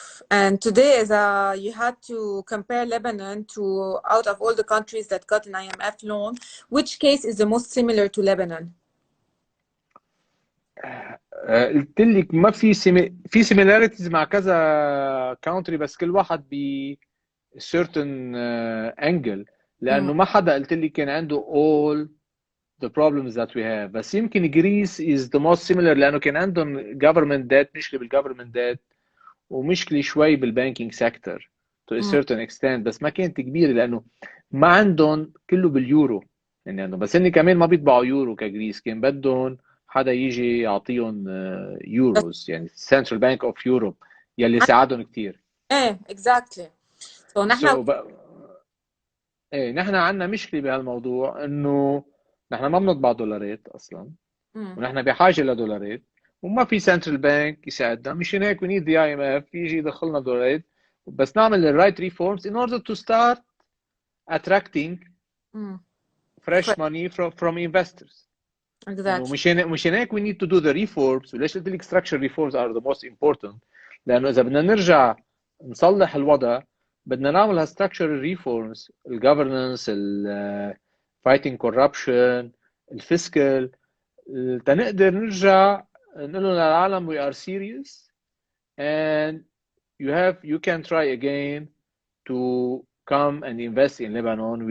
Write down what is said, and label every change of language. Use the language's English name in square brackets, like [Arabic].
[English] And today, you had to compare Lebanon to out of all the countries that got an IMF loan, which case is the most similar to Lebanon? [Arabic] قلت لك ما في [English] similarities [Arabic] مع كذا country بس كل واحد ب [English] certain angle [Arabic] لأنه ما حدا قلت لك كان عنده [English] all the problems that we have. [Arabic] بس يمكن [English] Greece is the most similar [Arabic] لأنه كان عندهم government debt مشكلة بالgovernment debt ومشكلة شوي بالبانكينج سيكتور [English] to a certain extent [Arabic] بس ما كانت كبيرة لأنه ما عندهم كله باليورو يعني عندهم بس هن كمان ما بيطبعوا يورو كجريس كان بدهم حدا يجي يعطيهم يوروز يعني Central Bank of Europe يلي ساعدهم كتير. ايه [English] exactly. so [Arabic] نحن ايه نحن عندنا مشكلة بهالموضوع انه نحن ما بنطبع دولارات اصلا ونحن بحاجة لدولارات وما في سنترال بانك يساعدنا مشان هيك [English] we need the IMF [Arabic] يجي يدخلنا دولارات بس نعمل [English] the right reforms in order to start attracting fresh money from investors. exactly. [Arabic] مشان هيك [English] we need to do the reforms. [Arabic] وليش قلت لك [English] structural reforms are the most important [Arabic] لأنه إذا بدنا نرجع نصلح الوضع بدنا نعمل [English] structural reforms governance fighting corruption fiscal [Arabic] تنقدر نرجع نقول للعالم [English] we are serious and you can try again to come and invest in Lebanon.